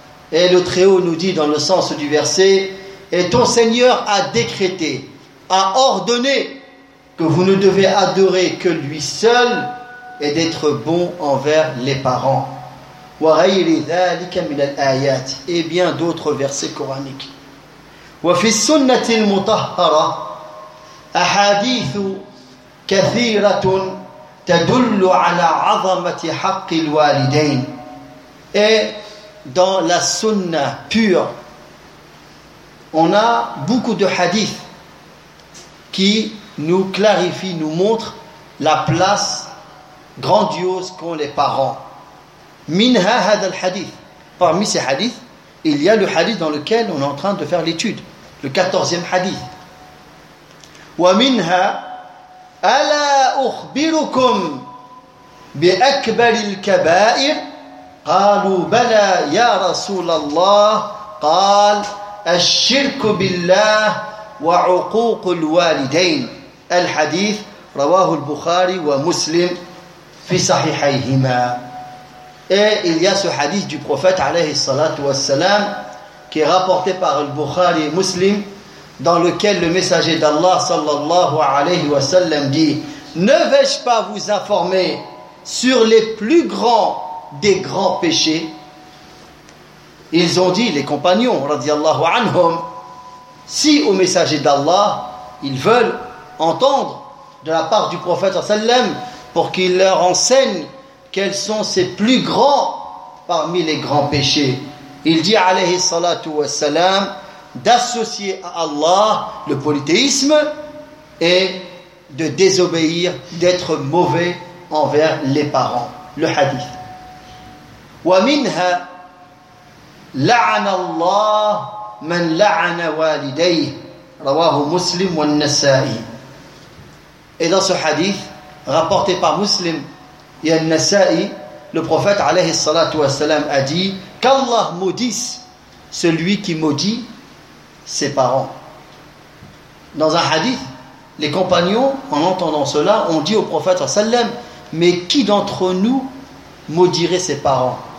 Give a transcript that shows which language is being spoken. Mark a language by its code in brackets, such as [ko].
[fr] Et le Très-Haut nous dit dans le sens du verset, et ton Seigneur a décrété, a ordonné que vous ne devez adorer que lui seul et d'être bon envers les parents. [ar] وغير ذلك من الايات, [fr] et bien d'autres versets coraniques. [ar] وفي السنة المطهرة أحاديث كثيرة تدل على عظمة حق الوالدين. [fr] Et dans la sunna pure, on a beaucoup de hadiths qui nous clarifient, nous montrent la place grandiose qu'ont les parents. [ar] منها هذا الحديث. [fr] Parmi ces hadiths, il y a le hadith dans lequel on est en train de faire l'étude, le 14e hadith. [ar] ومنها ألا أخبركم بأكبر الكبائر قالوا بلى يا رسول الله قال الشرك بالله وعقوق الوالدين الحديث رواه البخاري ومسلم في صحيحيهما. [fr] Et il y a ce hadith du prophète عليه الصلاة والسلام qui est rapporté par البخاري ومسلم, dans lequel le messager d'Allah sallallahu alayhi wa sallam dit, ne vais-je pas vous informer sur les plus grands des grands péchés? Ils ont dit, les compagnons radiyallahu anhum, si au messager d'Allah ils veulent entendre de la part du prophète sallallahu alayhi wa sallam pour qu'il leur enseigne quels sont ces plus grands parmi les grands péchés, il dit alayhi salatu wa sallam d'associer à Allah le polythéisme et de désobéir, d'être mauvais envers les parents. Le hadith. [ar] ومنها لعن الله من لعن والديه رواه مسلم والنسائي. [fr] Et dans ce hadith rapporté par Muslim et An-Nasa'i, le prophète alayhi salatu wassalam a dit qu'Allah maudisse celui qui maudit ses parents. Dans un hadith, les compagnons, en entendant cela, ont dit au prophète sallam, mais qui d'entre nous maudirait ses parents?